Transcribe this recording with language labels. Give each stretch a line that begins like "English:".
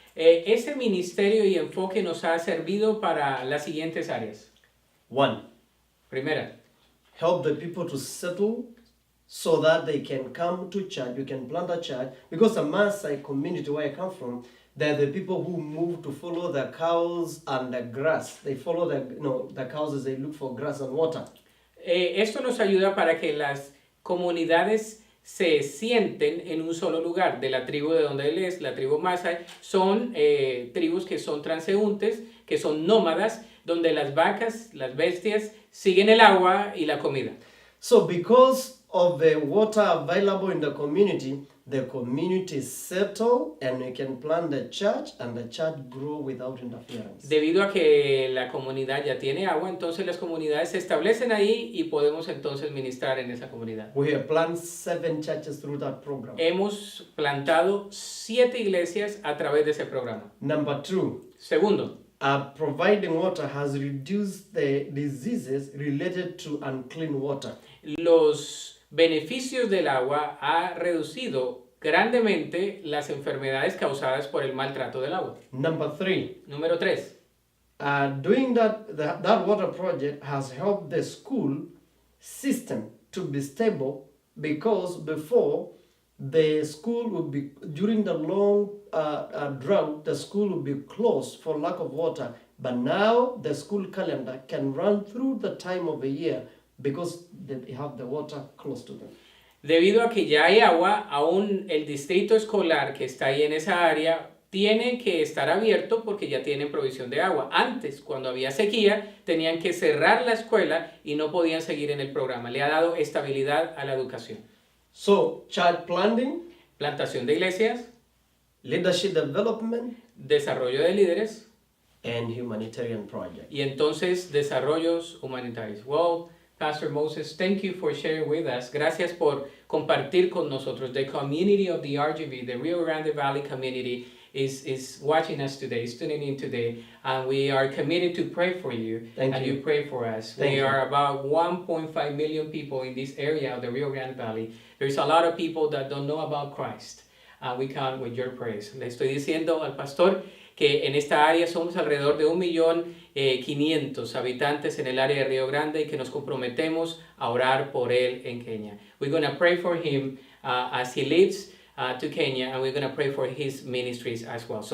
Spanish: Ese ministerio y enfoque nos ha servido para las siguientes áreas. 1. Primera,
English: Help the people to settle so that they can come to church. You can plant a church because the Maasai community where I come from, they're the people who move to follow the cows and the grass. They follow the cows as they look for grass and water.
Spanish: esto nos ayuda para que las comunidades se sienten en un solo lugar. De la tribu de donde él es, la tribu Maasai, son tribus que son transeúntes, que son nómadas, donde las vacas, las bestias, siguen el agua y la comida.
English: So because of the water available in the community settle and we can plant the church and the church grow without interference.
Spanish: Debido a que la comunidad ya tiene agua, entonces las comunidades se establecen ahí y podemos entonces ministrar en esa comunidad.
English: We have planted 7 churches through that program.
Spanish: Hemos plantado 7 iglesias a través de ese programa.
English: Number 2,
Spanish: Segundo,
English: providing water has reduced the diseases related to unclean water.
Spanish: los beneficios del agua ha reducido grandemente las enfermedades causadas por el maltrato del agua.
English: Number 3,
Spanish: Número 3.
English: doing that water project has helped the school system to be stable because before the school would be, during the long drought, the school would be closed for lack of water. But now the school calendar can run through the time of the year because they have the water close to them.
Spanish: Debido a que ya hay agua, aún el distrito escolar que está ahí en esa área tiene que estar abierto porque ya tienen provisión de agua. Antes, cuando había sequía, tenían que cerrar la escuela y no podían seguir en el programa. Le ha dado estabilidad a la educación.
English: So, church planting,
Spanish: Plantación de iglesias,
English: leadership development,
Spanish: desarrollo de líderes
English: and humanitarian project.
Spanish: y entonces desarrollos humanitarios.
English: Well, Pastor Moses, thank you for sharing with us.
Spanish: Gracias por compartir con nosotros.
English: The community of the RGV, the Rio Grande Valley community, is watching us today, is tuning in today, and we are committed to pray for you. Thank and you. you pray for us. Thank we you. are about 1.5 million people in this area of the Rio Grande Valley. There's a lot of people that don't know about Christ. We count with your prayers.
Spanish: Le estoy diciendo al pastor que en esta área somos alrededor de 1.500.000 habitantes en el área de Río Grande y que nos comprometemos a orar por él en Kenia.
English: We're going to pray for him as he leaves to Kenya, and we're going to pray for his ministries as well.